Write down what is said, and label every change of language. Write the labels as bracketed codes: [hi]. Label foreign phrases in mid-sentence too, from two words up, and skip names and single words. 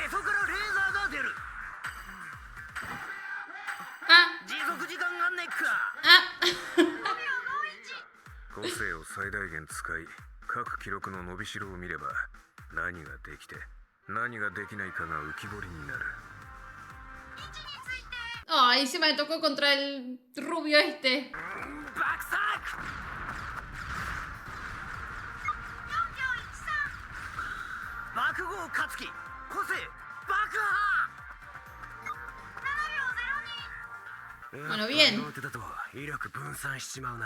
[ja] へそからレーザーが出る。 Ah. 持続時間がネック。 Ah. 個性を最大限使い、各記録の伸びしろを見れば何ができて何ができないかが浮き彫りになる。 [es] Ay, se me tocó contra el rubio este. [ja] 爆作爆豪勝樹個性爆破。 [es] Bueno, bien. [ja] 思ってたと威力分散しちまうな。